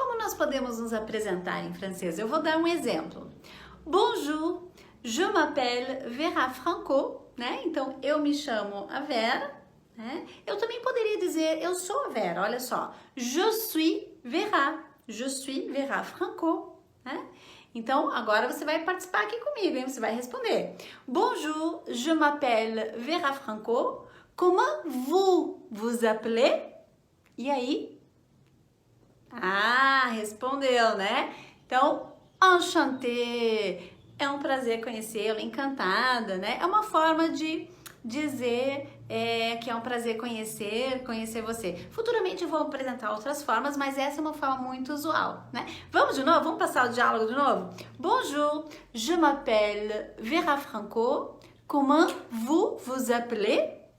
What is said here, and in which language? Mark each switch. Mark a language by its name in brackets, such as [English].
[Portuguese] nós podemos nos apresentar em francês? Eu vou dar um exemplo. [French] Bonjour, je m'appelle Vera Franco, né? [Portuguese] Então, eu me chamo a Vera, né? Eu também poderia dizer, eu sou a Vera, olha só. [French] Je suis Vera Franco, né? [Portuguese] Então, agora você vai participar aqui comigo, hein? Você vai responder. [French] Bonjour, je m'appelle Vera Franco. Comment vous vous appelez? [Portuguese] E aí? Ah, respondeu, né? Então, enchanté, é um prazer conhecê-lo, encantada, né? É uma forma de dizer que é um prazer conhecer você. Futuramente eu vou apresentar outras formas, mas essa é uma forma muito usual, né? Vamos de novo? Vamos passar o diálogo de novo? [French] Bonjour, je m'appelle Vera Franco. Comment vous vous appelez?